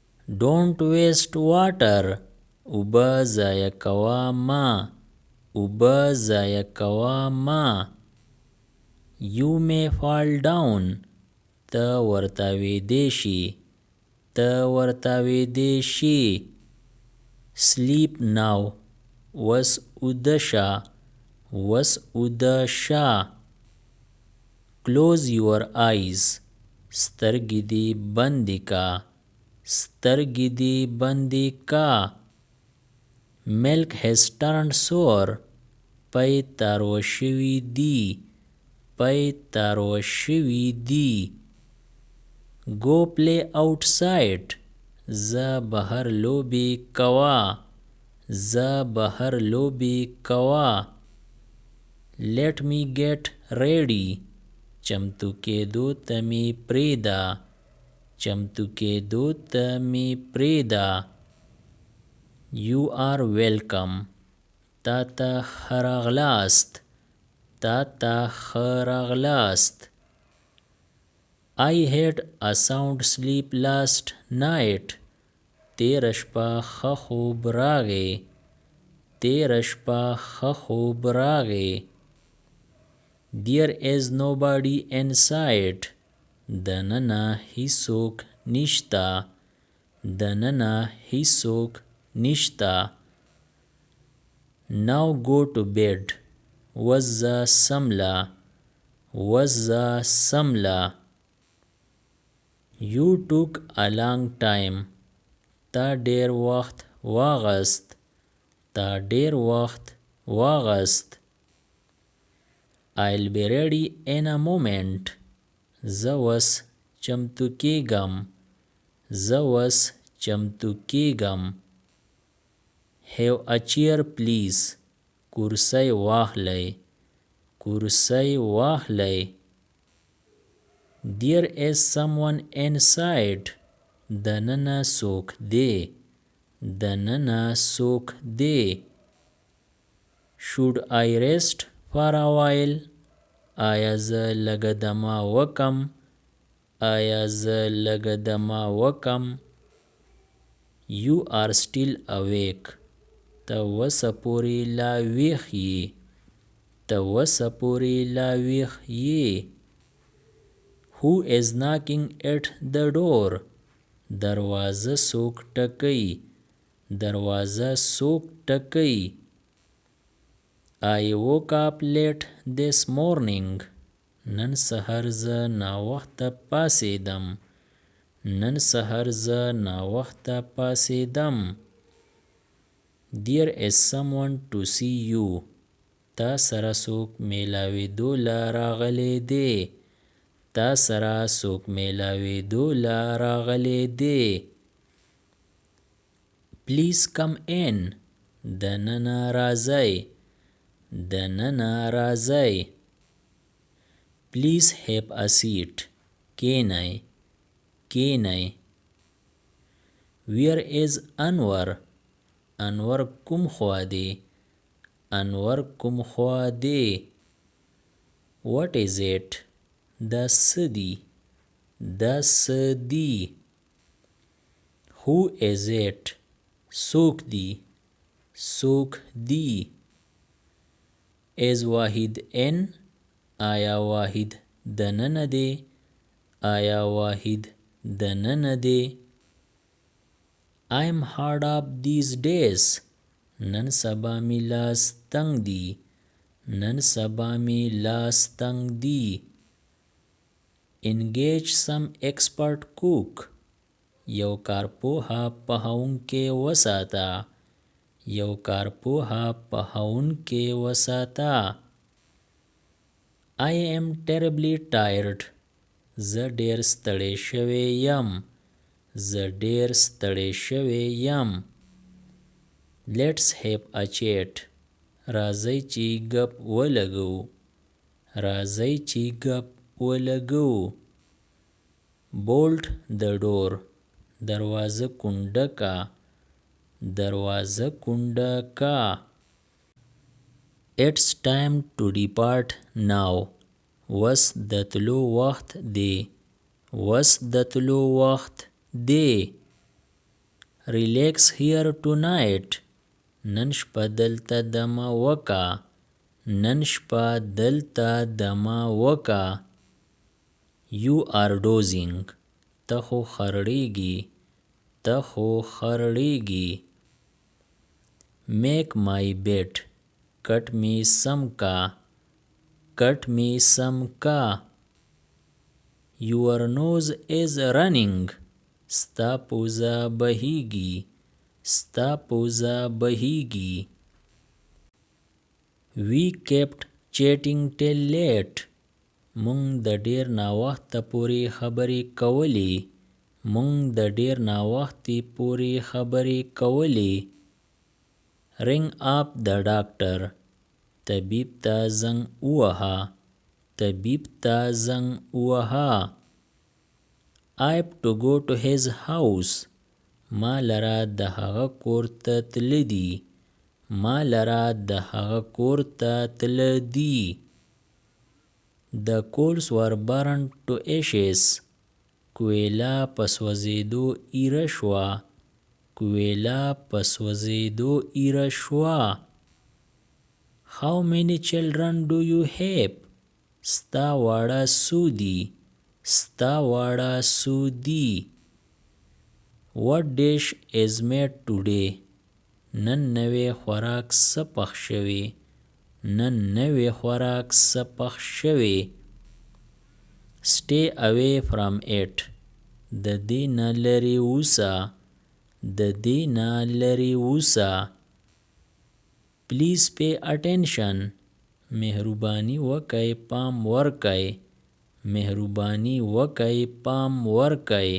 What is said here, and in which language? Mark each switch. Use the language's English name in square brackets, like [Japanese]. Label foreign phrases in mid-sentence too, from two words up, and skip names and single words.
[English] Don't waste water. [Pashto] اوبه ضایع کوه مه. اوبه ضایع کوه مه. [English] You may fall down. [Pashto] ته ورتاویدی شي. ته ورتاویدی شي. [English] Sleep now. [Pashto] وس اوده شه. وس اوده شه. [English] Close your eyes. [Pashto] سترګې دې بندې کا. سترګې دې بندې کا. [English] Milk has turned sour. [Pashto] پی تارو شوي دي. پی تارو شوي دي. [English] Go play outside. [Pashto] زه بهر لوبې کوه. زه بهر لوبې کوه. [English] Let me get ready. [Pashto] چمتو کېدو ته مې پرېږده. چمتو کېدو ته مې پرېږده. [English] You are welcome. [Pashto] تا ته ښه راغلاست. تا ته ښه راغلاست. [English] I had a sound sleep last night. [Pashto] تېره شپه ښه خوب راغی. تېره شپه ښه خوب راغی. [English] There is nobody inside. [Pashto] دننه هیڅوک نشته. دننه هیڅوک نشته. [English] Now go to bed. [Pashto] وزه سمله. وزه سمله. [English] You took a long time. [Pashto] تا ډېر وخت واغست. تا ډېر وخت واغست. [English] I'll be ready in a moment. [Pashto] زه وس چمتو کېږم. زه وس چمتو کېږم. [English] Have a chair please. [Pashto] کرسۍ واخلئ. کرسۍ واخلئ. [English] There is someone inside. [Pashto] دننه څوک دی. دننه څوک دی. [English] Should I rest for a while? [Pashto] آیا زه لږه دمه وکم. آیا زه لږه دمه وکم. [English] You are still awake. [Pashto] ته وسه پورې لا ویښ یې. ته وسه پورې لا ویښ یې. [English] Who is knocking at the door? [Pashto] دروازه څوک ټکوي. دروازه څوک ټکوي. [English] I woke up late this morning. [Pashto] نن سهار زه ناوخته پاڅېدم. نن سهار زه ناوخته پاڅېدم. [English] There is someone to see you. [Pashto] تا سره څوک میلاوېدو له راغلی دی. تا سره څوک میلاوېدو له راغلی دی. [English] Please come in. [Pashto] دننه راځئ. دننه راځئ. [English] Please have a seat. [Pashto] کېنئ. کېنئ. [English] Where is Anwar? [Pashto] انور کوم خوا دی. انور کوم خوا دی. [English] What is it? [Pashto] دا څه دي. دا څه دي. [English] Who is it? [Pashto] څوک دی. څوک دی. [English] Is واحد in? [Pashto] آیا واحد دننه دی. آیا واحد دننه دی. [English] I'm hard up these days. [Pashto] نن سبا می لاس تنګ دی. نن سبا می لاس تنګ دی. [English] Engage some expert cook. [Pashto] یو کارپوهه پخوونکی وساته. یو کارپوهه پخوونکی وساته. [English] I am terribly tired. [Pashto] زه ډېر ستړی شوی یم. زه ډېر ستړی شوی یم. [English] Let's have a chat. [Pashto] راځئ چې ګپ ولګو. راځئ چې ګپ ولګو. [English] Bolt the door. [Pashto] دروازه کونډه کا. دروازه کونډه کا. [English] It's time to depart now. [Pashto] وس د تلو وخت دی. وس د تلو وخت دی. [English] Relax here tonight. [Pashto] نن شپه دلته دمه وکا. نن شپه دلته دمه وکا. [English] You are dozing. [Pashto] ته خو خرړېږي. ته خو خرړېږي. [English] Make my bed. [Pashto] کټ می سم کا. کټ می سم کا. [English] Your nose is running. [Pashto] ستا پوزه بهیږي. ستا پوزه بهیږي. [English] We kept chatting till late. [Pashto] مونږ د ډیر ناوخته پورې خبرې کولې. مونږ د ډیر ناوختې پورې خبرې کولې. [English] Ring up the doctor. [Pashto] طبیب ته زنګ ووهه. طبیب ته زنګ ووهه. [English] I've to go to his house. [Pashto] ما لره د هغه کور ته تله دي. ما لره د هغه کور ته تله دي. [English] The coals were burned to ashes. [Pashto] کویله په سوځېدو ایره شوه. کویله په سوځېدو ایره شوه. [English] How many children do you have? [Pashto] ستا واړه څو دي. ستا واړه څو دي. [English] What dish is made today? [Pashto] نن نوی خوراک څه پخ شوی. نن نوی خوراک څه پخ شوی. [English] Stay away from it. [Pashto] د دې نه لرې اوسه. د دې نه لرې اوسه. [English] Please pay attention. [Pashto] مهرباني وکئ پام ورکئ. مهرباني وکئ پام ورکئ.